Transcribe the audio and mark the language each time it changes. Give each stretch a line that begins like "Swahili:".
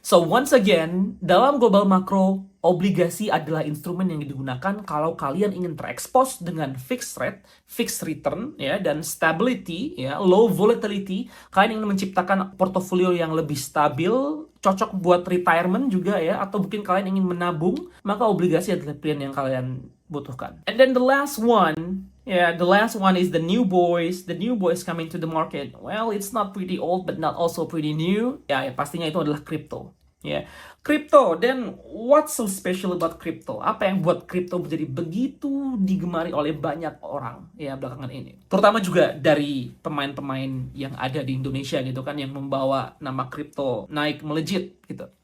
English: So once again,
Indonesian: dalam global makro, obligasi adalah instrumen yang digunakan kalau kalian ingin terekspos dengan
English: fixed rate, fixed return,
Indonesian: ya, dan stability, ya,
English: low volatility.
Indonesian: Kalian ingin menciptakan portofolio yang lebih stabil, cocok buat retirement juga ya, atau mungkin kalian ingin menabung, maka obligasi adalah pilihan yang kalian butuhkan.
English: And then the last one is the new boys. The new boys coming to the market. Well, it's not pretty old, but not also pretty new.
Indonesian: Ya, pastinya itu adalah crypto. Ya, crypto.
English: Then what's so special about crypto?
Indonesian: Apa yang buat crypto menjadi begitu digemari oleh banyak orang ya belakangan ini? Terutama juga dari pemain-pemain yang ada di Indonesia gitu kan, yang membawa nama crypto naik melejit gitu.